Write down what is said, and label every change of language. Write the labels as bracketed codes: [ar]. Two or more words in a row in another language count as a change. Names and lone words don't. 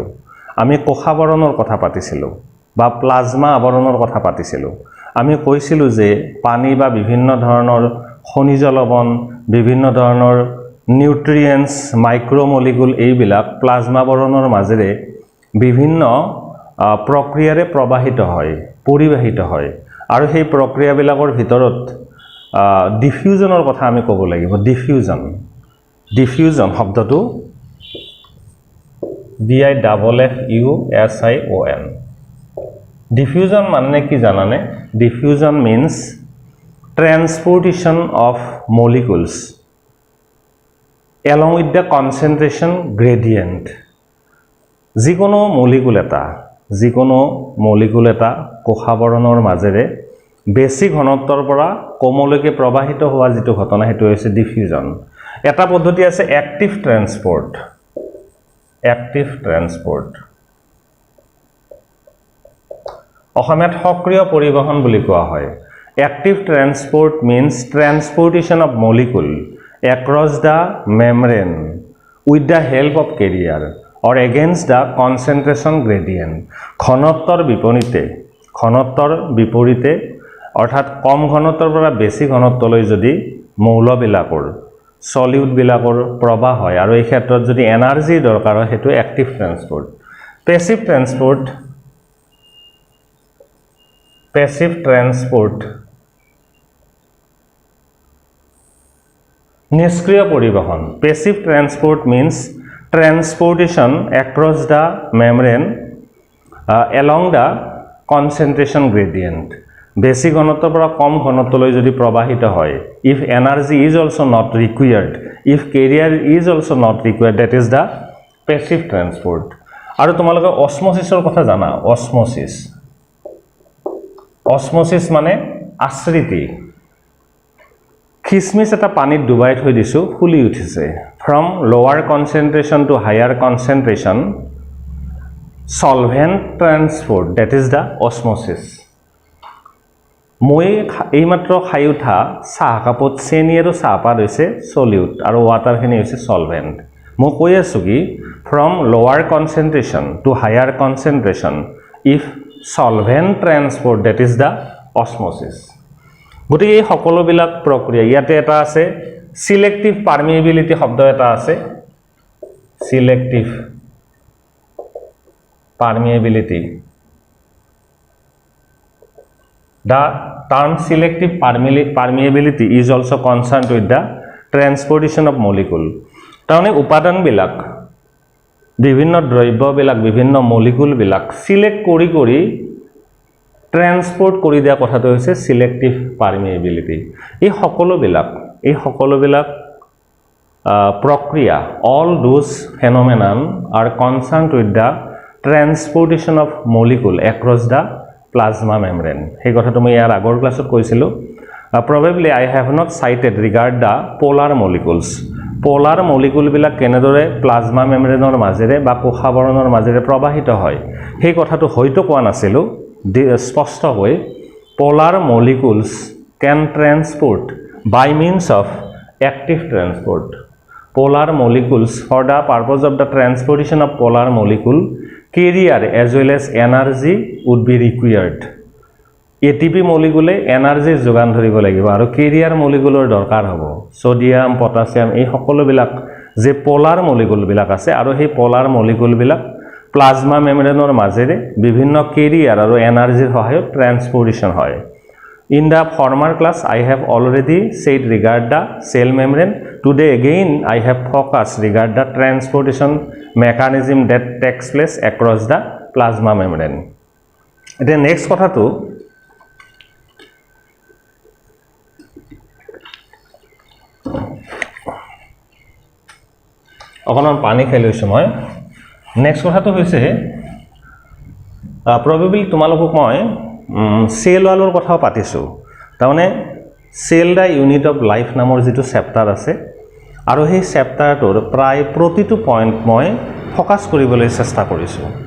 [as] আমি কোষাবৰণৰ কথা পাতিছিলো বা প্লাজমা আবৰণৰ কথা পাতিছিলো আমি কৈছিলো যে পানী বা বিভিন্ন ধৰণৰ খনিজ লৱণ বিভিন্ন ধৰণৰ [en] nutrients micromolecule [as] এইবিলাক প্লাজমা বৰণৰ মাজেৰে বিভিন্ন প্ৰক্ৰিয়াৰে প্ৰবাহিত হয় পৰিবাহিত হয় আৰু সেই প্ৰক্ৰিয়াবিলাকৰ ভিতৰত ডিফিউজনৰ কথা আমি ক'ব লাগিব ডিফিউজন শব্দটো [en] DIFFUSION diffusion [as] মানে কি জানানে [en] diffusion means transportation of molecules along with the concentration gradient যিকোনো [as] মলিকুল এটা কোষাবৰণৰ মাজেৰে বেছি ঘনত্বৰ পৰা কমলৈকে প্ৰবাহিত হোৱা যেটো ঘটনা হেতু হৈছে ডিফিউজন এটা পদ্ধতি আছে [en] active transport [as] অসমীয়াত সক্ৰিয় পৰিবহন বুলি কোৱা হয় [en] Active transport means transportation of molecule across the membrane with the help of carrier or against the concentration gradient. [as] ঘনত্বৰ বিপৰীতে অৰ্থাৎ কম ঘনত্বৰ পৰা বেছি ঘনত্বলৈ যদি মৌলবিলাকৰ সলিউট বিলাকৰ প্ৰবাহ হয় আৰু এই ক্ষেত্ৰত যদি এনাৰ্জি দৰকাৰ হয় হেতু [en] active transport passive transport [as] নিষ্ক্ৰিয় পৰিবহন [en] passive transport means transportation across the membrane along the concentration gradient [as] বেছি ঘনত্বৰ পৰা কম ঘনত্বলৈ যদি প্ৰবাহিত হয় [en] if energy is also not required if carrier is also not required that is the passive transport [as] আৰু তোমালোকে অসমোসিসৰ কথা জানা অসমোসিস মানে আশ্ৰিতি খিসমিস এটা পানীত ডুবাই থৈ দিছো ফুলি উঠিছে [en] from lower concentration to higher concentration solvent transport that is the osmosis [as] মই এইমাত্ৰ খাই উঠা চাহ কাপত চেনি আৰু চাহপাত হৈছে সলিউট আৰু ওয়াটাৰ খিনি হৈছে সলভেন্ট মই কৈ আছো কি [en] from lower concentration to higher concentration if solvent transport that is the osmosis [as] গতিকে এই সকলোবিলাক প্ৰক্ৰিয়া ইয়াতে এটা আছে [en] selective permeability [as] শব্দ এটা আছে সিলেক্টিভ পারমিএবিলিটি [en] the term selective permeability is also concerned with the transportation of molecule [as] তাৰমানে উপাদান বিলাক বিভিন্ন দ্ৰব্য বিলাক বিভিন্ন মলিকুল বিলাক সিলেক্ট কৰি ট্রান্সপোর্ট কৰি দিয়া কথাটো হৈছে সিলেক্টিভ পারমিএবিলিটি এই সকলোবিলাক প্ৰক্ৰিয়া [en] all those phenomenon are concerned with the transportation of molecule across the plasma [as] membrane এই কথাটো মই ইয়াৰ আগৰ ক্লাছত কৈছিলো [en] probably I have not cited regard the polar molecule [as] বিলাক কেনেদৰে প্লাজমা মেমব্ৰেনৰ মাজেৰে বা কোষাবৰণৰ মাজেৰে প্ৰবাহিত হয় সেই কথাটো হয়তো কোৱা নাছিলো স্পষ্ট হৈ [en] polar molecules can transport by means of active transport polar molecules for the purpose of the transportation of polar molecule carrier as well as energy would be required. ATP molecule energy [as] যোগান ধৰিব লাগিব আৰু [en] carrier molecule [as] দৰকাৰ হ'ব সোডিয়াম পটাছিয়াম এই সকলো বিলাক যে [en] polar molecule [as] বিলাক আছে আৰু সেই [en] polar molecule [as] বিলাক প্লাজমা মেমব্ৰেনৰ মাজেৰে বিভিন্ন carrier আৰু এনাৰ্জিৰ সহায়ত ট্ৰান্সপোৰ্টেশন হয় [en] In the former class, I have already said regard the cell membrane. Today again, I have focused regard the transportation mechanism that takes place across the plasma membrane. The next [as] কথা to অকণমান পানী খাই লৈছো মই নেক্সট কথাটো হৈছে probably তোমালোকক মই সেল ওয়ালৰ কথাও পাতিছো তাৰমানে সেল দা ইউনিট অফ লাইফ নামৰ যেটো চেপ্টাৰ আছে আৰু সেই চেপ্টাৰটোৰ প্ৰায় প্ৰতিটো পইণ্ট মই ফোকাস কৰিবলৈ চেষ্টা কৰিছো